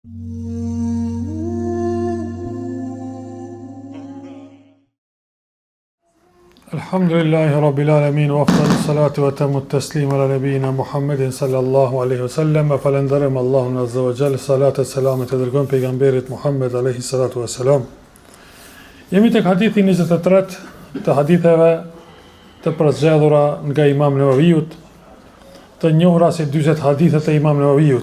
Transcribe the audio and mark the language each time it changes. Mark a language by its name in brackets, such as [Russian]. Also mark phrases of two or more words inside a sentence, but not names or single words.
[Arabic] الحمد لله رب العالمين وأفضل الصلاة وأتم التسليم على نبينا محمد صلى الله عليه وسلم. [Albanian] Falenderojmë Allahun [Arabic] عز وجل, [Albanian] salat e selamet e dërgojmë pejgamberit Muhammed [Arabic] عليه الصلاة والسلام. [Albanian] Jemi tek hadithi 23 të haditheve të përzgjedhura nga Imam Nevaviut, të njohura si 40 hadithet e Imam Nevaviut.